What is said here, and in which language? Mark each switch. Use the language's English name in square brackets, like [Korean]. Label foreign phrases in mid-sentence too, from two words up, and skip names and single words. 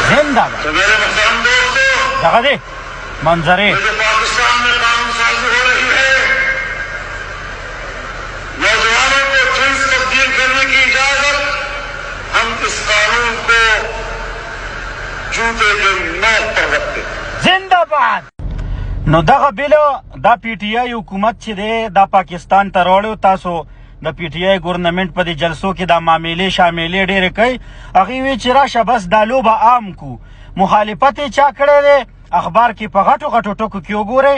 [Urdu] मंजरे پاکستان میں قانون سازی ہو رہی ہے، نوجوانوں کو جنس تبدیل کرنے کی اجازت، ہم اس قانون کو جوتے کے نوک پر رکھتے. जिंदाबाद। [Pashto] نو دغه بیل دا پی ټی آی حکومت چې دی دا پاکستان ته راوړی. تاسو د پی ټی آی ګورنمنټ په دې جلسو کې دا معاملې شاملې ډېرې کوي. هغې وی چې راشه بس دا لوبه عام کو. مخالفت یې چا کړی دی اخبار کې په غټو غټو ټکو کې وګورئ.